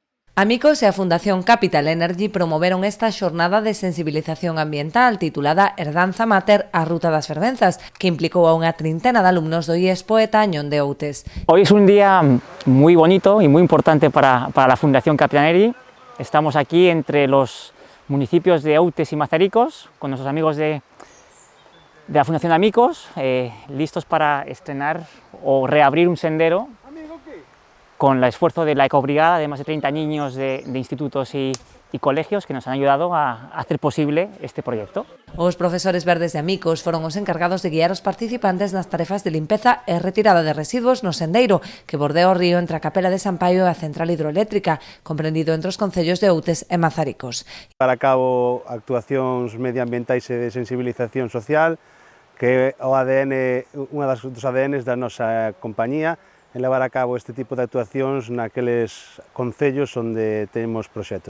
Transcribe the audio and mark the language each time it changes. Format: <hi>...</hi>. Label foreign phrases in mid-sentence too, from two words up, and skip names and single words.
<gl>Amicos e a Fundación Capital Energy promoveron esta xornada de sensibilización ambiental titulada Herdanza Mater a Ruta das Fervenzas, que implicou a unha trintena de alumnos do IES Poeta Añón de Outes.</gl> <es>Hoy es un día muy bonito y muy importante para la Fundación Capital Energy. Estamos aquí entre los municipios de Outes y Mazaricos, con nuestros amigos de la Fundación Amicos, listos para estrenar o reabrir un sendero con el esfuerzo de la ecobrigada de más de 30 niños de institutos y colegios que nos han ayudado a hacer posible este proyecto.</es> <gl>Os profesores verdes de Amicos foron os encargados de guiar os participantes nas tarefas de limpeza e retirada de residuos no sendeiro que bordea o río entre a Capela de San Paio e a central hidroeléctrica, comprendido entre os concellos de Outes e Mazaricos. Para cabo actuacións medioambientais e de sensibilización social, que é o ADN, unha dos ADNs da nosa compañía, en levar a cabo este tipo de actuacións naqueles concellos onde temos proxectos.</gl>